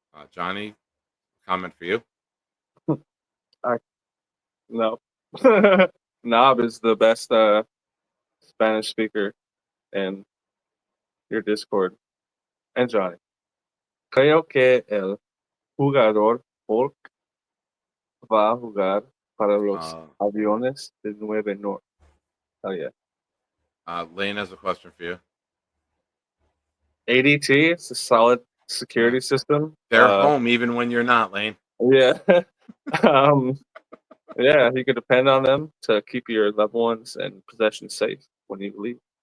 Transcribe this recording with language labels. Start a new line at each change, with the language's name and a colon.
English: Johnny, comment for you. No. Knob is the best Spanish speaker in your Discord. And Johnny.
Spanish: Creo que el jugador Hulk va a jugar para los Aviones de Nueva York.
English: Oh, yeah. Lane has a question for you. ADT, it's a solid security system. They're home even when you're not, Lane. Yeah. Yeah, you can depend on them to keep your loved ones and possessions safe when you leave.